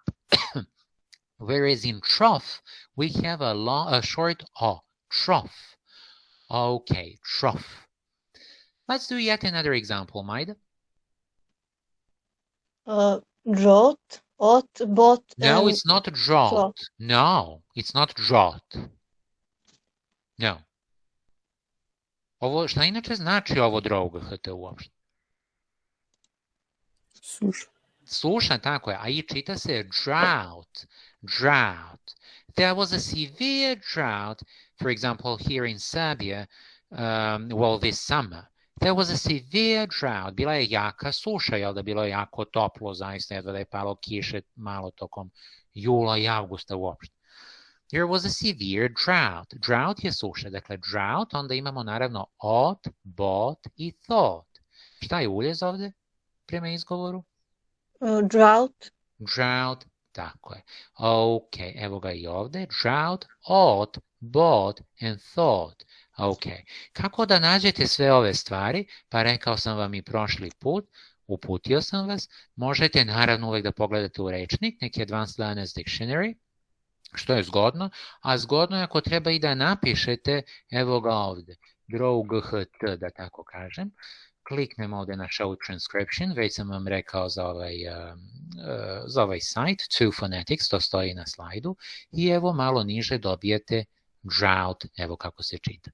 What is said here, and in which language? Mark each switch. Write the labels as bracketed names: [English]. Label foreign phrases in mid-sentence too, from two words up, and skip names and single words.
[English] Whereas in trough, we have a short O, trough. Okay, trough. Let's do yet another example, Maida. Drought, bot. No, it's not drought. No, it's not drought. No. [Serbian] Ovo, šta inače znači ovo drogo HT uopšte? Suša. Suša, tako je. A i čita se drought. [English] Drought. There was a severe drought, for example, here in Serbia, well, this summer. There was a severe drought. [Serbian] Bila je jaka suša, jel da bilo je jako toplo, zaista jedva da je palo kiše malo tokom jula i avgusta uopšte. [English] There was a severe drought. [Serbian] Drought je suša. Dakle, drought, onda imamo naravno [English] ought, bought [Serbian] i thought. Šta je uljez ovde prema izgovoru? [English] Drought. [Serbian] Drought, tako je. Ok, evo ga i ovde. [English] Drought, ought, bought and thought. [Serbian] Ok, kako da nađete sve ove stvari? Pa rekao sam vam i prošli put, uputio sam vas. Možete naravno uvek da pogledate u rečnik, neki Advanced Learner's Dictionary. što je zgodno, a zgodno je ako treba i da napišete, evo ga ovde, draw GHT, da tako kažem, kliknem ovde na [English] show transcription, [Serbian] već sam vam rekao za ovaj sajt, to Phonetics, to stoji na slajdu, i evo malo niže dobijete drought, evo kako se čita.